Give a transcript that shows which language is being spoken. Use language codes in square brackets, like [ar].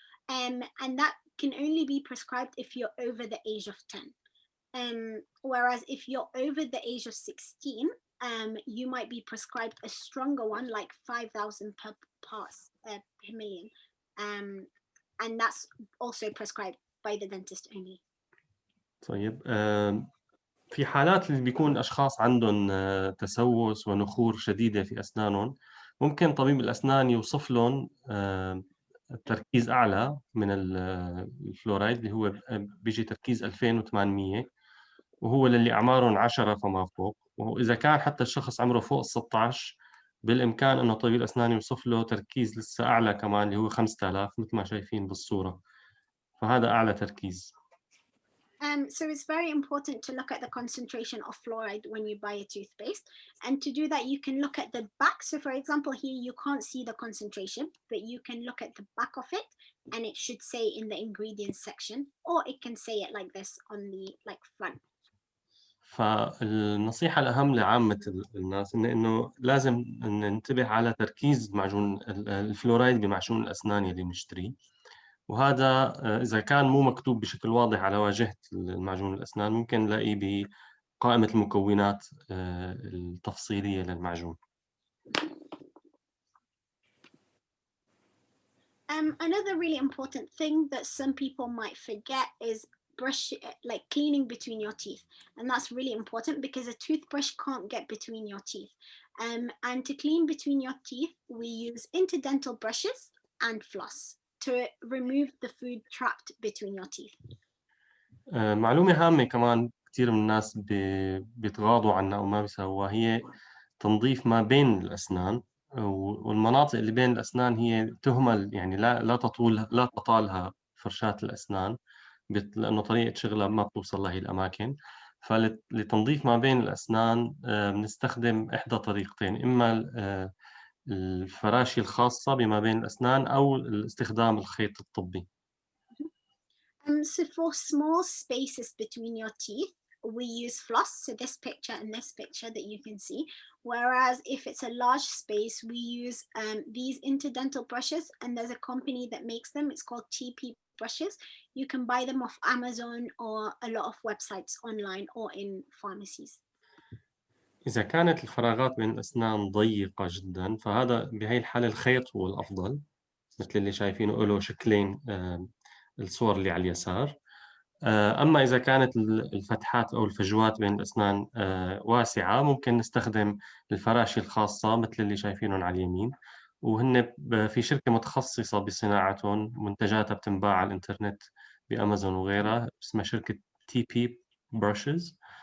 [en] And that can only be prescribed if you're over the age of 10. Whereas if you're over the age of 16, you might be prescribed a stronger one, like 5,000 parts per million. And that's also prescribed by the dentist only. [ar] طيب في حالات اللي بيكون أشخاص عندهم تسوس ونخور شديدة في أسنانهم، ممكن طبيب الأسنان يوصف لهم تركيز أعلى من الفلورايد اللي هو بيجي تركيز 2800، وهو للي أعمارهم 10 فما فوق. وإذا كان حتى الشخص عمره فوق 16 بالإمكان أنه طبيب الأسنان يوصف له تركيز لسه أعلى كمان اللي هو 5000 مثل ما شايفين بالصورة، فهذا أعلى تركيز. [en] So it's very important to look at the concentration of fluoride when you buy a toothpaste. And to do that, you can look at the back. So for example, here you can't see the concentration, but you can look at the back of it and it should say in the ingredients section, or it can say it like this on the front. [ar] فالنصيحة الأهم لعامة الناس إنه لازم ننتبه على تركيز معجون الفلورايد بمعجون الأسنان اللي بنشتريه، وهذا إذا كان مو مكتوب بشكل واضح على واجهة المعجون الأسنان ممكن نلاقيه بقائمة المكونات التفصيلية للمعجون. [en] Another really important thing that some people might forget is cleaning between your teeth, and that's really important because a toothbrush can't get between your teeth. And to clean between your teeth, we use interdental brushes and floss to remove the food trapped between your teeth. [ar] معلومة هامة كمان كثير من الناس بيتغاضوا عنها أو ما بيسووها، هي تنظيف ما بين الأسنان، والمناطق اللي بين الأسنان هي تهمل، يعني لا تطالها فرشات الأسنان لأنه طريقة شغلها ما بتوصل لهي الأماكن. فلتنظيف ما بين الأسنان بنستخدم إحدى طريقتين، إما الفراشي الخاصة بما بين الأسنان أو استخدام الخيط الطبي. [en] So for small spaces between your teeth, we use floss, so this picture and this picture that you can see. Whereas if it's a large space, we use these interdental brushes, and there's a company that makes them. It's called TP brushes. You can buy them off Amazon or a lot of websites online or in pharmacies. [ar] إذا كانت الفراغات بين الأسنان ضيقة جدا فهذا بهي الحالة الخيط هو الأفضل، مثل اللي شايفينه له شكلين الصور اللي على اليسار. أما إذا كانت الفتحات أو الفجوات بين الأسنان واسعة ممكن نستخدم الفراشي الخاصة مثل اللي شايفينهم على اليمين، وهن في شركة متخصصة بصناعتهم، منتجاتها بتنباع على الإنترنت بأمازون وغيرها، اسمها شركة TP Brushes.